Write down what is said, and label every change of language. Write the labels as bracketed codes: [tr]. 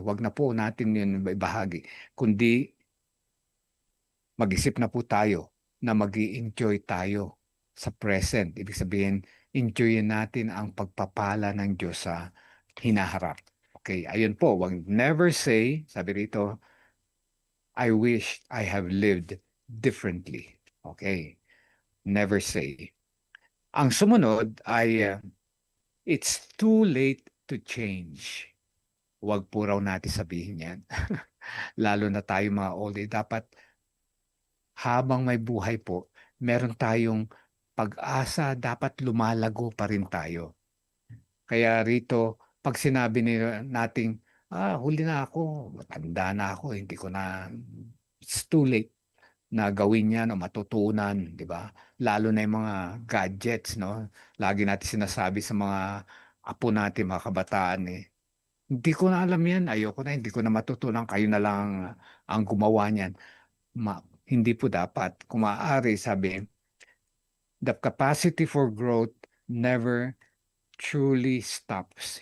[tl] Huwag na po natin yun ibahagi, kundi mag-isip na po tayo na mag-i-enjoy tayo sa present. Ibig sabihin, enjoyin natin ang pagpapala ng Diyos sa hinaharap. [en] Okay, [tl] ayun po, [en] never say, [tl] sabi rito, [en] I wish I have lived differently. Okay, never say. [tl] Ang sumunod ay, [en] it's too late to change. [tl] Huwag po raw natin sabihin yan. Lalo na tayo mga old age. Dapat habang may buhay po, meron tayong pag-asa, dapat lumalago pa rin tayo. Kaya rito, pag sinabi nating, huli na ako, matanda na ako, hindi ko na, [en] it's too late [tl] na gawin yan o matutunan, di ba? Lalo na yung mga gadgets, no? Lagi natin sinasabi sa mga apo natin, mga kabataan, hindi ko na alam yan, ayoko na, hindi ko na matutunan, kayo na lang ang gumawa niyan. Hindi po dapat. Kung maaari, sabi, [en] the capacity for growth never truly stops.